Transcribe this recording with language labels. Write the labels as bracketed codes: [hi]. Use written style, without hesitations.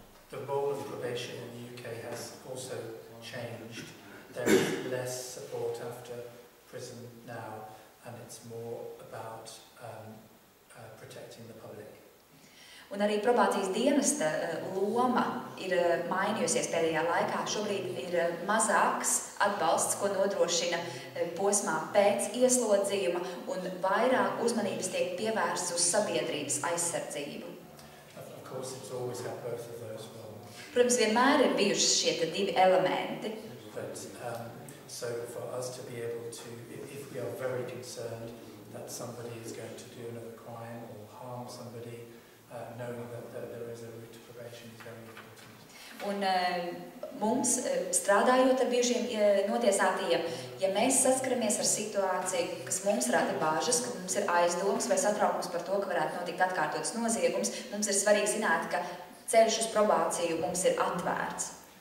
[en] The role of probation in the UK has also changed. There is less support after prison now, and it's more about protecting the public. [lv] Un arī probācijas dienesta loma ir mainījusies pēdējā laikā. Šobrīd ir mazāks atbalsts, ko nodrošina posmā pēc ieslodzījuma, un vairāk uzmanības tiek pievērsts uz sabiedrības aizsardzību. [en] Of course, it's always had both of those roles. [lv] Protams, vienmēr ir bijuši šie divi elementi. [en] But so for us to be able to, if we are very concerned that somebody is going to do another crime or harm somebody, knowing that there is a route to probation is very important. [lv] Un mums, strādājot ar bijušiem notiesātajiem, ja mēs saskaramies ar situāciju, kas mums rada bāžas, ka mums ir aizdomas vai satraukums par to, ka varētu notikt atkārtots noziegums, mums ir svarīgi zināt, ka ceļš uz probāciju mums ir atvērts.